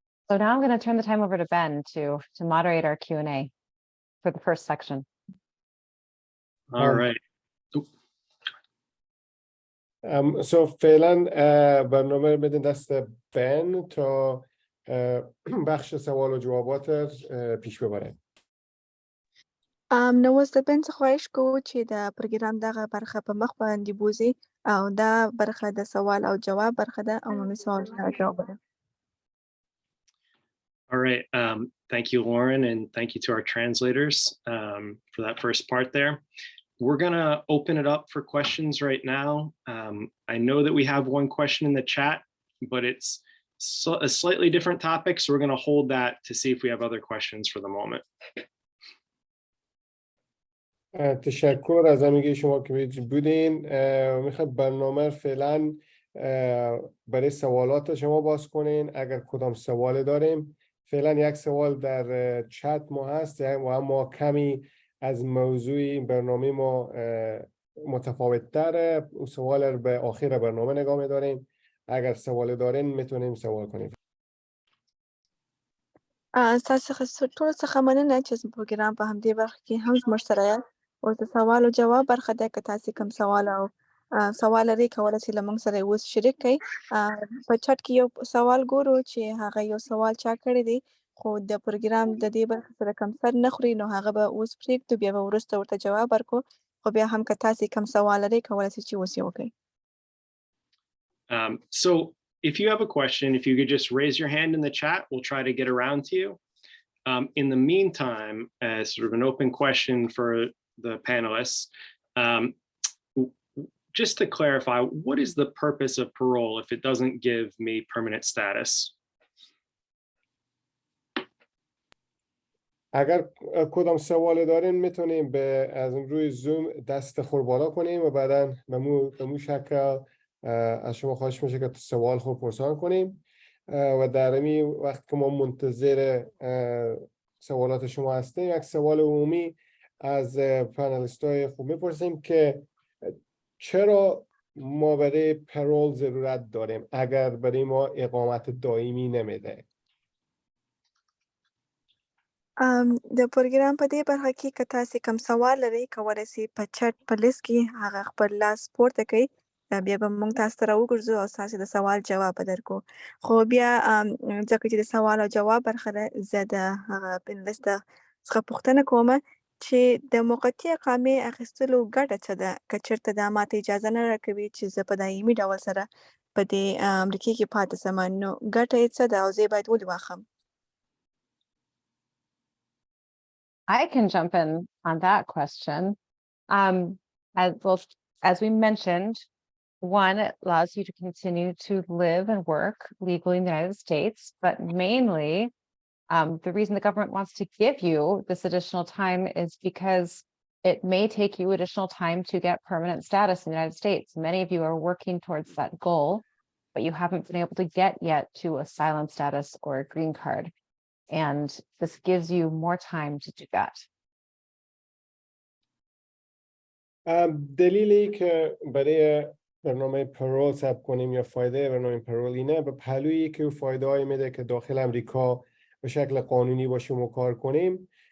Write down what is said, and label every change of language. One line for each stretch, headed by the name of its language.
English: So now I'm going to turn the time over to Ben to moderate our Q&A for the first section. All right.
Persian: So فعلا برنامه بدین دست بن تا بخش سوال و جوابات پیش ببره.
Pashto: نو اوس د بن څخه خواهش کوو چې د پروګرام دغه برخه په مخ باندې بوځي او دا برخه د سوال او جواب برخه ده، عمومي سوال جواب ده.
English: All right. Thank you, Lauren, and thank you to our translators for that first part there. We're going to open it up for questions right now. I know that we have one question in the chat, but it's a slightly different topic, so we're going to hold that to see if we have other questions for the moment.
Persian: تشکر از همگی شما که بودین. میخواد برنامه فعلا برای سوالات شما باز کنین. اگر کدام سوال داریم، فعلا یک سوال در چت ما هست و اما کمی از موضوع این برنامه ما متفاوت تره. اون سوال رو به آخر برنامه نگاه می‌داریم. اگر سوال دارین میتونیم سوال کنیم.
Pashto: ستاسو ټولو څخه مننه چې زموږ پروګرام په همدې برخه کې هم زموږ سره یاست. اوس د سوال او جواب برخه ده، که تاسې کوم سوال لرئ کولی سئ له موږ سره یې اوس شریک کړئ. په چټ کې یو سوال ګورو چې هغه یو سوال چا کړی دی، خو د پروګرام د دې برخې سره کوم سر نه خوري، نو هغه به اوس پرېږدو، بیا به وروسته ورته جواب ورکړو. خو بیا هم که تاسې کوم سوال لرئ کولی سئ چې اوس یې وکړئ.
English: So if you have a question, if you could just raise your hand in the chat, we'll try to get around to you. In the meantime, as sort of an open question for the panelists. Just to clarify, what is the purpose of parole if it doesn't give me permanent status?
Persian: اگر کدام سوال دارین میتونیم از روی زوم دست خور بالا کنیم و بعدا به مو شکل از شما خواهش میشه که سوال خود پرسان کنیم و در این وقت که ما منتظر سوالات شما هستیم یک سوال عمومی از پانلیست های خوب میپرسیم که چرا ما برای پرول ضرورت داریم اگر برای ما اقامت دائمی نمیده.
Pashto: د پروګرام په دې برخه کې که تاسې کوم سوال لرئ کولی سئ په چټ په لیست کې هغه خپل لاس پورته کړئ بیا به موږ تاسو ته راوګرځو او ستاسې د سوال جواب به درکړو خو بیا ځکه چې د سوال او جواب برخه ده زه د هغه پینلیست څخه پوښتنه کوم چې د موقتي اقامې اخیستلو ګټه څه ده که چېرته دا ماته اجازه نه راکوي چې زه په دایمي ډول سره په دې امریکې کې پاتې سم نو ګټه یې څه ده او زه یې باید ولې واخلم.
English: I can jump in on that question. As we mentioned, one, it allows you to continue to live and work legally in the United States, but mainly the reason the government wants to give you this additional time is because it may take you additional time to get permanent status in the United States. Many of you are working towards that goal, but you haven't been able to get yet to asylum status or a green card. And this gives you more time to do that.
Persian: دلیلی که برای برنامه پرول ثبت کنیم یا فایده برنامه پرول اینه به پهلویی که فایده های میده که داخل امریکا به شکل قانونی با شما کار کنیم.